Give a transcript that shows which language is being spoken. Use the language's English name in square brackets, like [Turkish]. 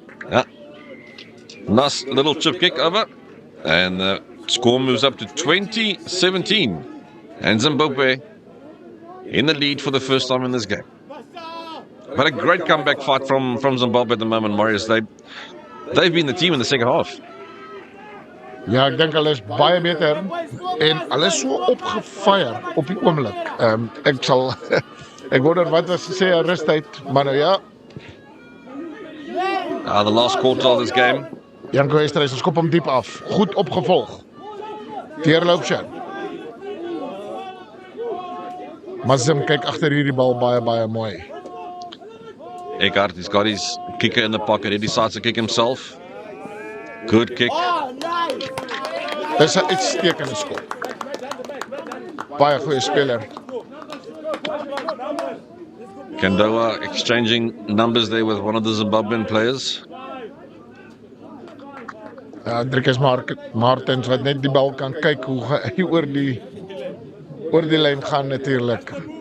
[English] Yeah. Nice little chip kick over. And the score moves up to 20-17. And Zimbabwe in the lead for the first time in this game. But a great comeback fight from Zimbabwe at the moment, Marius. They've been the team in the second half. [Afrikaans] Ja, ek dink hulle is baie beter en hulle is so opgefire op die oomblik. Ek sal ek wonder wat as sê 'n rustyd, maar nou ja. [English] The last quarter of this game. [Afrikaans] Janko Esterhuizen skop hom diep af. Goed opgevolg. Deurloopsjou. Mazim kyk agter hierdie bal baie mooi. [English] Eckhart, he's got his kicker in the pocket. He decides to kick himself. Good kick. [Afrikaans] Dis 'n uitstekende skop. Baie goeie speler. [English] Kandoa exchanging numbers there with one of the Zimbabwean players. [Afrikaans] Driekus Martens wat net die bal kan kyk hoe hy oor die lyn gaan natuurlik.